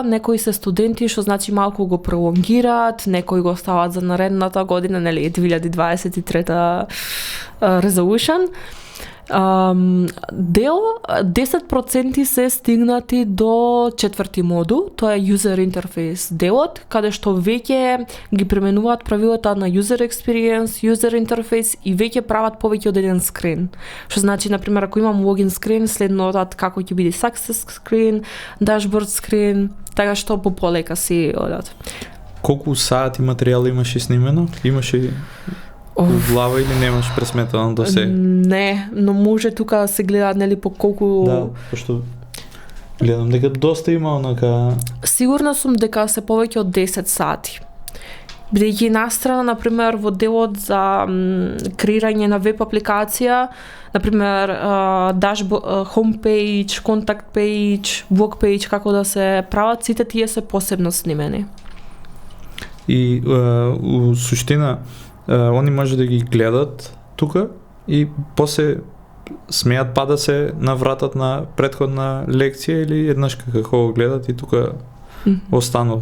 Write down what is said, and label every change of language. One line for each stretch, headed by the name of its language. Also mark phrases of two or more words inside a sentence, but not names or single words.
Macedonian: Некои се студенти што значи малку го пролонгираат, некои го стават за наредната година, нели 2023 resolution. 10% се стигнати до четврти модул, тоа е
English: user interface
Macedonian: делот, каде што веќе ги применуваат правилата на
English: user experience, user interface
Macedonian: и веќе прават повеќе од еден скрин. Што значи, например, ако имам login скрин, следно одат како ќе биде success скрин, dashboard скрин, така што полека си одат. Колку сати материјал имаш снимено? Имаш и глава или немаш пресметано до сега? Не, но може тука да се гледа нели по колку... Да, пошто гледам дека доста има онака... Сигурна сум дека се повеќе од 10 сати. Бидејќи настрана, например, во делот за креирање на веб апликација, например,
English: homepage, contact page, blog page,
Macedonian: како да се прават, сите тие се посебно снимени. И у суштина, они може да ги гледат тука и после смеат па да се навратат на претходна лекција или еднаш како го гледат и тука останува.